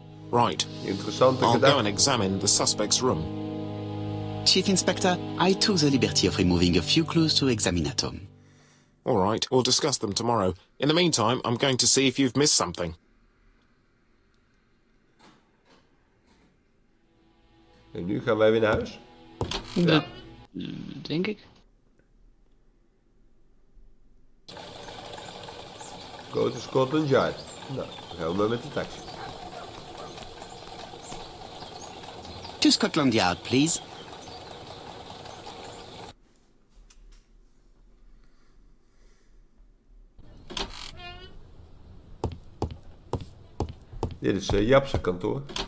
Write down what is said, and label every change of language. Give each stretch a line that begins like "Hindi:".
English: Right.
Dutch: Interessante
English: I'll
Dutch: gedachte.
English: go and examine the suspect's room. Chief Inspector, I took the liberty of removing a few clues to examinatum. All right, we'll discuss them tomorrow. In the meantime, I'm going to see if you've missed something.
Dutch: En nu gaan wij weer naar huis. Dat denk ik.
English: Go to Scotland Yard.
Dutch: Nou, dan gaan we maar met de taxi.
English: To Scotland Yard, please.
Dutch: Dit is Japse kantoor.